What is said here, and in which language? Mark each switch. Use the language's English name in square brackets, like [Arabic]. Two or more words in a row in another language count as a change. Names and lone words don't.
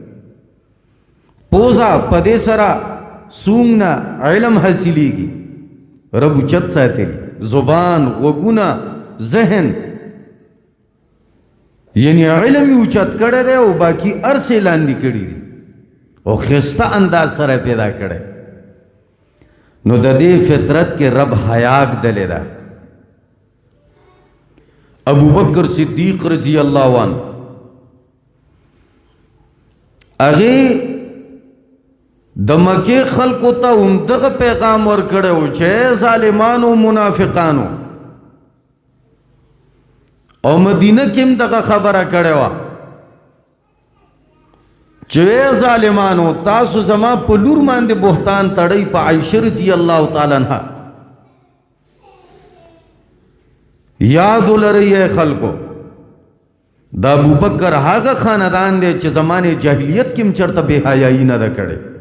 [Pashto] پوزا په دې سره سونګ نه علم حاصلېږي رب اوچت ساتلی زبان غوږونه ذهن یعنی علم یې اوچت کړی دی او باقي هر څه لاندې کړي دي او ښایسته انداز سره پیدا کړی نو د دې فطرت کې رب حیا ګدلې ده ابو بکر صدیق [Arabic] رضی اللہ عنہ [Pashto] اغه د مکه خلکو ته هم دغه پیغام ورکړو چې ظالمانو منافقانو او مدینه کې هم دغه خبره کړې وه چې ظالمانو تاسو زما په لور باندې بهتان تړئ په عائشہ [Arabic] رضی الله تعالی عنها [Pashto] یاد ولرئ خلکو دا ابو بکر هغه خاندان دی چې زمانه جاهلیت کې هم چرته بے حیايي نه ده کړې